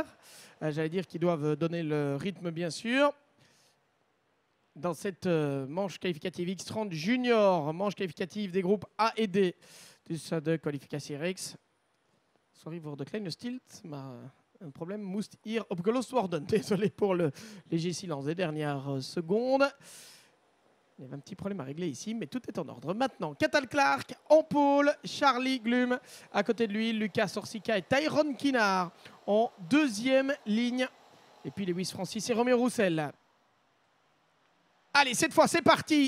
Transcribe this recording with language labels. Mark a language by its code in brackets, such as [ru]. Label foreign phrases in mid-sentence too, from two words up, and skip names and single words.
[fr] J'allais dire qu'ils doivent donner le rythme bien sûr. Dans cette manche qualificative X30 junior, manche qualificative des groupes A et D. [nl] Dus de kwalificatiereeks. Sorry voor de kleine stilte, maar een probleem moest hier opgelost worden. [fr] Désolé pour le léger silence des dernières secondes. Il y avait un petit problème à régler ici, mais tout est en ordre. Maintenant, Cathal Clark en pôle, Charlie Glum à côté de lui, Lucas Orsica et Tyrone Kinard en deuxième ligne. Et puis Lewis Francis et Romain Roussel. Allez, cette fois, c'est parti.